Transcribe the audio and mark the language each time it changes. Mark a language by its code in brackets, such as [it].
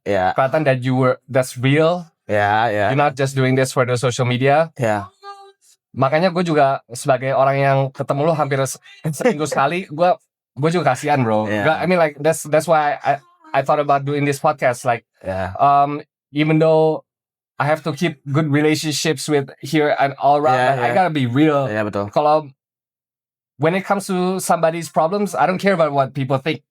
[id] Kelihatan [en] that that's real. You're not just doing this for the social media. [id] Makanya gue juga sebagai orang yang ketemu lu hampir seminggu sekali, gue juga kasihan bro. [en] I mean like that's why I thought about doing this podcast. Like even though I have to keep good relationships with here and all around. I gotta be real. [id] Betul. Kalau [en] when it comes to somebody's problems, I don't care about what people think.